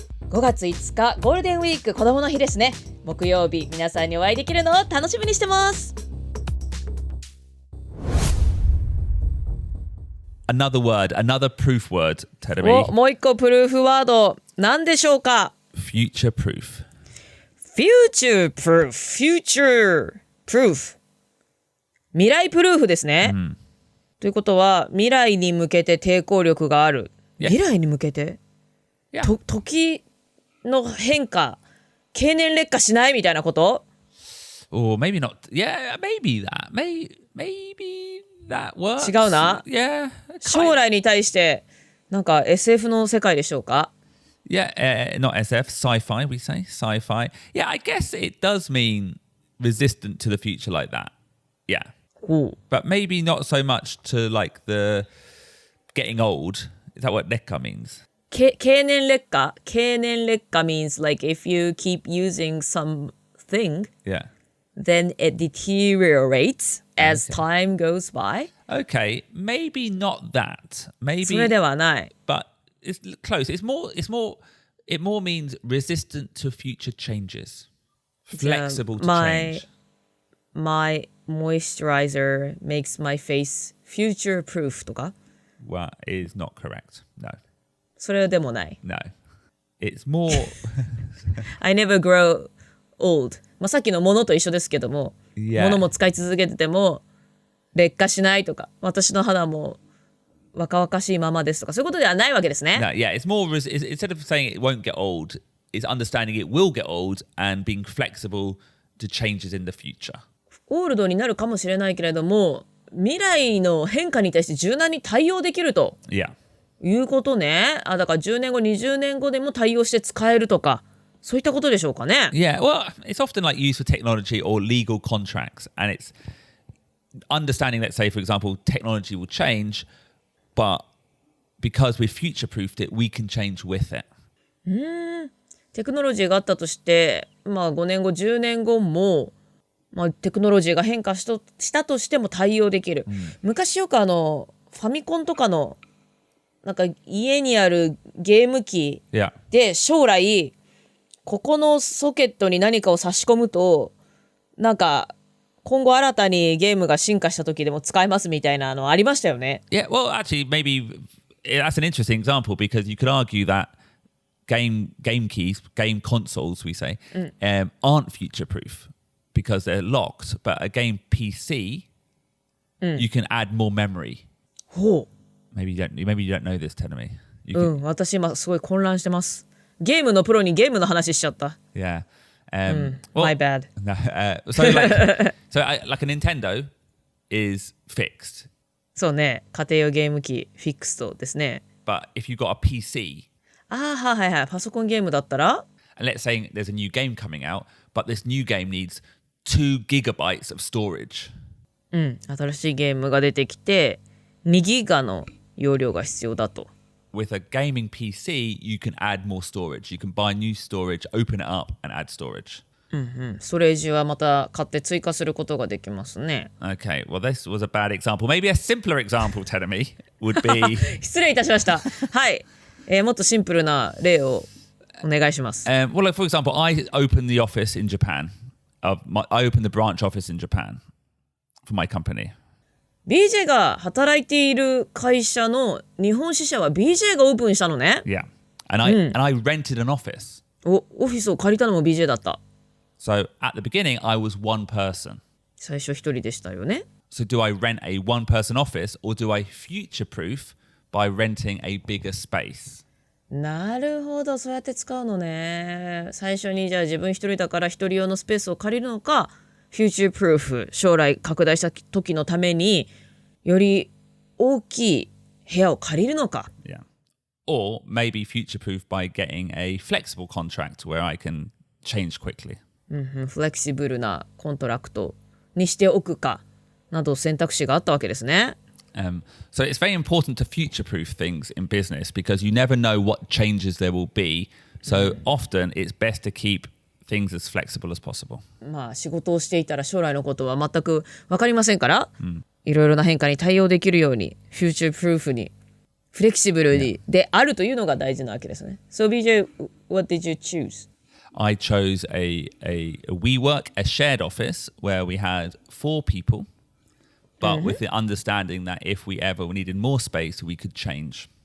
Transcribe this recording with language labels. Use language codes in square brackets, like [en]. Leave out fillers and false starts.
[ja] 5月5日ゴールデンウィーク、子供の日ですね。木曜日、皆さんにお会いできるのを楽しみにしてます。 [en] Another word, another proof word, Terumi. [ja] もう一個プルーフワード、何でしょうか？ [en] Future proof. Future proof. Future proof. [ja] 未来プルーフですね。ということは、未来に向けて抵抗力がある。未来に向けて、時の変化、経年劣化しないみたいなこと？ [en] Or maybe not. Yeah, maybe that. Maybe that works. [ja] 違うな。 [en] Yeah. [ja] 将来に対してなんか SF の世界でしょうか？ [en] Yeah, not SF, sci-fi, we say. Sci-fi. Yeah, I guess it does mean resistant to the future like that. Yeah. But maybe not so much to like the getting old. Is that what 劣化 means? 経年劣化 means like if you keep using something, then it deteriorates as time goes by. Okay, maybe not that. Maybe [ja] それではない。 [en] But it's close. It more means resistant to future changes. Flexible to change. My moisturizer makes my face future proof とか Well, is not correct. No. [ja] それでもない。 [en] No. It's more I never grow old. [ja] まあ、さっきのものと一緒ですけども、 [en] Yeah. [ja] ものも使い続けてても劣化しないとか、私の肌も若々しいままですとかそういうことではないわけですね。 [en] No, yeah, it's more instead of saying it won't get old, it's understanding it will get old and being flexible to changes in the future. [ja] オールドになるかもしれないけれども、未来の変化に対して柔軟に対応できると。 [en] Yeah. [ja] いうことね。だから10年後、20年後でも対応して使えるとか、そういったことでしょうかね。 [en] Yeah, well, it's often like used for technology or legal contracts, and it's understanding that, say, for example, technology will change, but because we've future-proofed it, we can change with it. [ja] テクノロジーがあったとして、5年後、10年後も、テクノロジーが変化したとしても対応できる。昔よくファミコンとかのなんか家にあるゲーム機で将来ここのソケットに何かを差し込むとなんか今後新たにゲームが進化した時でも使えますみたいなのありましたよね。 [en] Yeah, well, actually, maybe that's an interesting example because you could argue that game keys, game consoles, we say, aren't future-proof because they're locked. But a game PC, you can add more memory. [ja] ほう。 [en] Maybe you don't know this, Tenemy. [ja] 私今すごい混乱してます。ゲームのプロにゲームの話しちゃった。 [en] Yeah. My bad. No, so like a Nintendo is fixed. [ja] そうね。家庭用ゲーム機フィックストですね。 [en] But if you've got a PC. [ja] はいはい。パソコンゲームだったら [en] And let's say there's a new game coming out, but this new game needs 2 gigabytes of storage. [ja] 新しいゲームが出てきて2ギガの容量が必要だと。 [en] With a gaming PC, you can add more storage. You can buy new storage, open it up, and add storage. [ja] ストレージはまた買って追加することができますね。 [en] Okay, well, this was a bad example. Maybe a simpler example, Tenemy, would be... [ja] 失礼いたしました。はい、もっとシンプルな例をお願いします。 [en] Well, like, for example, I opened the office in Japan. I opened the branch office in Japan for my company.BJ [ja] が働いている会社の日本支社は BJ がオープンしたのね。 [en] Yeah. And I rented an office. [ja] オフィスを借りたのも BJ だった。 [en] So at the beginning, I was one person. [ja] 最初一人でしたよね。 [en] So do I rent a one-person office or do I future-proof by renting a bigger space? [ja] なるほど、そうやって使うのね。最初にじゃあ自分一人だから一人用のスペースを借りるのか、future proof 将来拡大した時のためにより大きい部屋を借りるのか。 [en] Yeah. Or maybe future proof by getting a flexible contract where I can change quickly. [ja] フレキシブルなコントラクトにしておくかなど選択肢があったわけですね。 [en] So it's very important to future proof things in business because you never know what changes there will be. So often it's best to keep things as flexible as possible. [ja] 仕事をしていたら将来のことは全く分かりませんから、いろいろな変化に対応できるようにフューチャープルーフにフレキシブルにであるというのが大事なわけですね。 [en] So BJ, what did you choose? I chose a WeWork, a shared office where we had 4 people, but with the understanding that if we ever needed more space, we could change.